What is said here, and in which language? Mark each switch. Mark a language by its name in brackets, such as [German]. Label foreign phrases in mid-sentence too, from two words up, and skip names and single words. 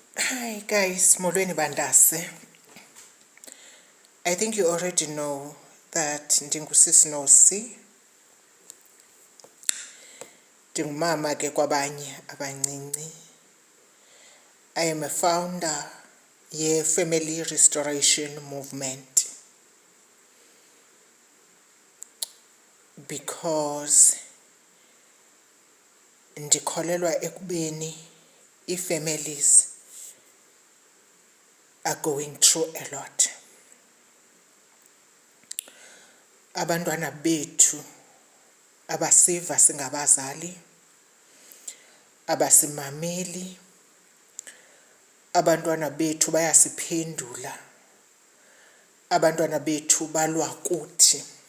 [English] Hi guys, [Xhosa] molweni bandase. [English] I think you already know that ndingusisi Nosi. [Xhosa] Ndingumama ke kwabanye abancinci. [English] I am a founder ye-Family Restoration Movement because [Xhosa] ndikholelwa ekubeni [English] ii-families are going through a lot. [Xhosa] Abantwana bethu abasiva singabazali, abasimameli, abantwana bethu bayasiphendula, abantwana bethu balwa kuthi,